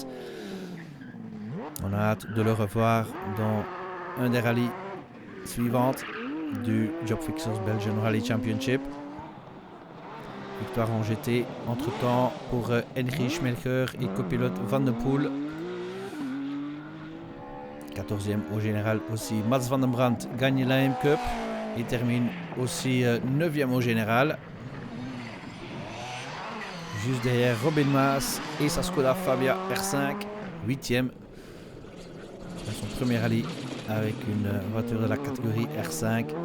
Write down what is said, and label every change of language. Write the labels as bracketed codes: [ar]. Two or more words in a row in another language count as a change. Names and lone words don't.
[fr] On a hâte de le revoir dans un des rallyes suivantes du Job Fixers Belgian Rally Championship. Victoire en GT entre-temps pour Henry Schmelker et copilote Van der Poel. 14e au général aussi. Mats van den Brandt gagne la M Cup et termine aussi 9e au général. Juste derrière Robin Maas et sa Skoda Fabia R5, 8e. Son premier rallye avec une voiture de la catégorie R5.